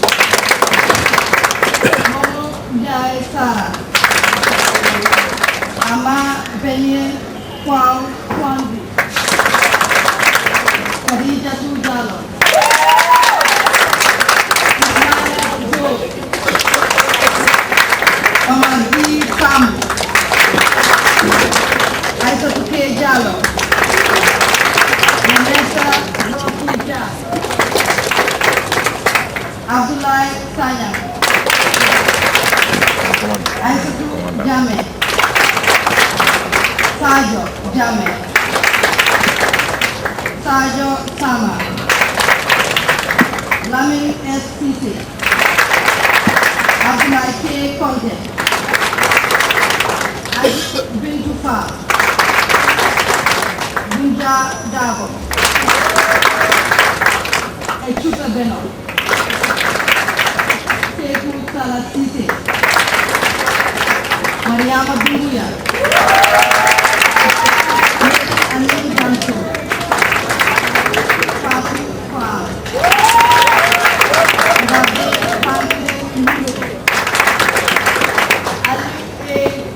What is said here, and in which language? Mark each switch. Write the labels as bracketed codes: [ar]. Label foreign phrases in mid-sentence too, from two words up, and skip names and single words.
[en] Momo Njai Sara, Ama Benyen Kwang Kwanzi, Khadija Jallow, Ismail Joe, Omar Sam, Aissatou K. Jallow, Vanessa Rokuja, Abdoulaye Sanyang, Aissatou Jammeh, Sajo Jammeh, Sajo Sama, Lamin S. Sisi, Abdoulaye K. Konte, Aisha Bintou Fall, Bunja Dabo, Echuta Beno, Sekou Salah Cissé, Mariama Doumbouya, Amin Danso, Fatou Fall, David Pantene Mboulo, Ali A.